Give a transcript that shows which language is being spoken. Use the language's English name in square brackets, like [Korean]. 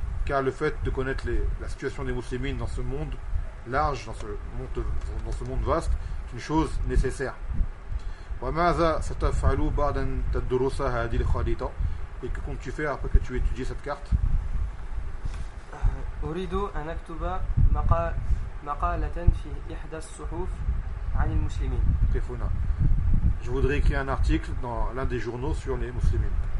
[French] car le fait de connaître la situation des musulmans dans ce monde large dans ce monde vaste est une chose nécessaire. [Arabic] وماذا ستفعل بعد أن تدرس هذه الخريطة [French] et que comptes-tu faire après que tu étudies cette carte? [Arabic] أريد أن أكتب مقالة في إحدى الصحف عن المسلمين. كيفونا. [French] Je voudrais écrire un article dans l'un des journaux sur les musulmans.